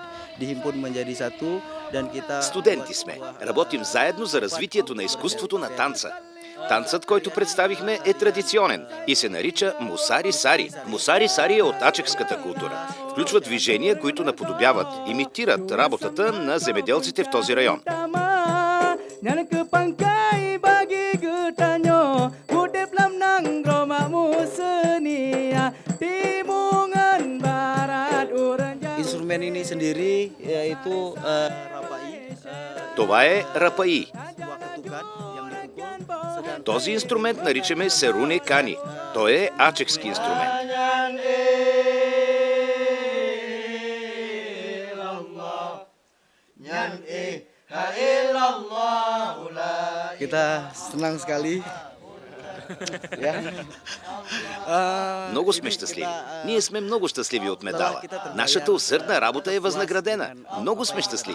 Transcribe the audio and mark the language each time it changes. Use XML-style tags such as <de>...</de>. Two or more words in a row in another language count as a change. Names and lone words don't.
<bg>Студенти сме. Работим заедно за развитието на изкуството на танца. Танцът, който представихме, е традиционен и се нарича Мусари Сари. Мусари Сари е от ачекската култура. Включва движения, които наподобяват, имитират работата на земеделците в този район.</bg> <id>Instrumen ini sendiri yaitu rapai.</id> <bg>Това е рапаи. Този инструмент наричаме серуне кани. Той е ачекски инструмент.</bg> <id>Kita senang sekali.</id> <bg>Много сме щастливи. Ние сме много щастливи от медала. Нашата усърдна работа е възнаградена. Много сме щастливи.</bg>